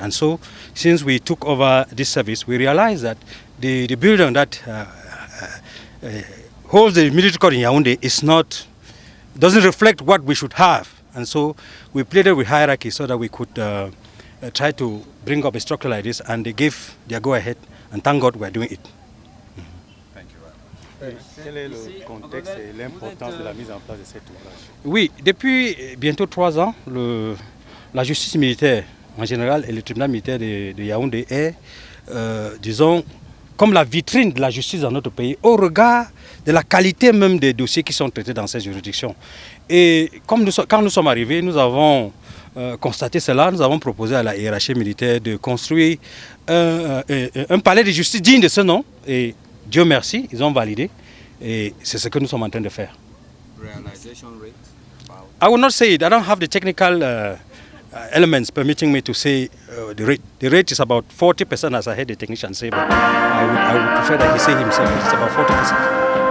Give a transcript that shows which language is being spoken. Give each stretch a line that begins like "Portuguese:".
English: And so, since we took over this service, we realized that the building that holds the military court in Yaoundé doesn't reflect what we should have. And so we pleaded with hierarchy so that we could try to bring up a structure like this, and they gave their go-ahead, and thank God we're doing it. Thank you very much.
French: Quel est le contexte et l'importance de la mise en place de cet ouvrage? Oui, depuis bientôt 3 ans, la justice militaire en général et le tribunal militaire de Yaoundé est, disons, comme la vitrine de la justice dans notre pays, au regard de la qualité même des dossiers qui sont traités dans ces juridictions. Et quand nous sommes arrivés, nous avons constaté cela, nous avons proposé à la hiérarchie militaire de construire un palais de justice digne de ce nom. Et Dieu merci, ils ont validé. Et c'est ce que nous sommes en train de faire.
English: Realization rate? I will not say it. I don't have the technical elements permitting me to say the rate. The rate is about 40%, as I heard the technician say, but I would prefer that he say himself. It's about 40%.